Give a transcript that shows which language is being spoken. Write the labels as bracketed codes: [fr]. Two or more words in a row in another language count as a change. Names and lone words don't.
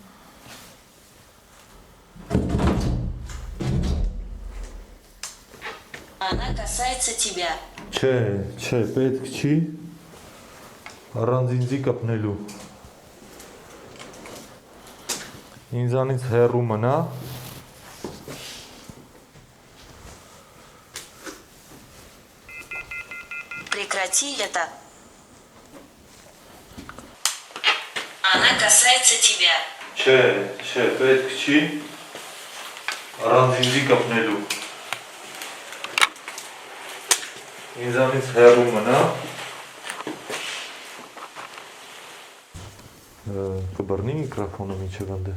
[ru] Она касается тебя. [hy] Չէ, պետք չի առանց ինձի կպնելու։ Ինձանից հեռու մնա։ [ru] Прекрати это. Она касается тебя. [hy] Չէ, պետք չի Առանձինձի կպնելու։ Ինձանից հեռու մնա։ Կբռնի միկրոֆոնը մինչև անդե։